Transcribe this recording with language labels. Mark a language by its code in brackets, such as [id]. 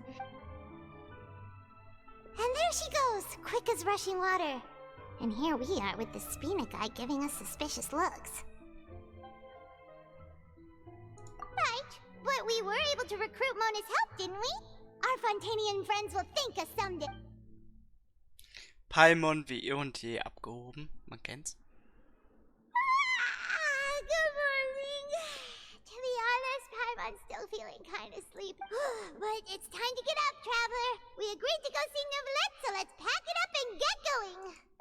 [en] And there she goes, quick as rushing water. And here we are with the Spina guy giving us suspicious looks. Right, but we were able to recruit Mona's help, didn't we? Our Fontanian friends will thank us someday. [de] Paimon wie eh und je abgehoben. Man kennt's. [en] Good morning. To be honest, Paimon's still feeling kind of sleepy. But it's time to get up, traveler. We agreed to go see Novelette, so let's pack it up and get going.